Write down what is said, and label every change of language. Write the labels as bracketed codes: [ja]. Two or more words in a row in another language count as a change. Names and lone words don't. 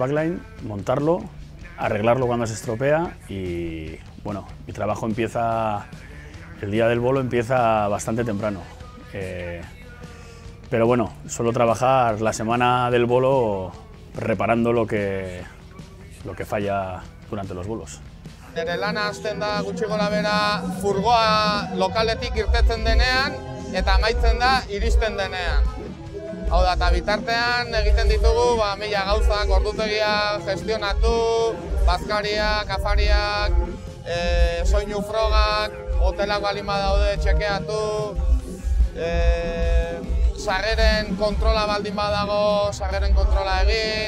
[es] backline, montarlo, arreglarlo cuando se estropea y bueno, mi trabajo empieza, el día del bolo empieza bastante temprano. Pero bueno, suelo trabajar la semana del bolo reparando lo que falla durante los bolos. [eu] Nere lana hasten da gutxi gorabehera furgoa lokaletik irtetzen denean eta amaitzen da iristen denean. Hau da, eta bitartean egiten ditugu mila gauzak, ordutegia gestionatu, bazkariak, afariak, soinu frogak, hotelak baldin badaude txekeatu, sarreren kontrola baldin badago, sarreren kontrola egin.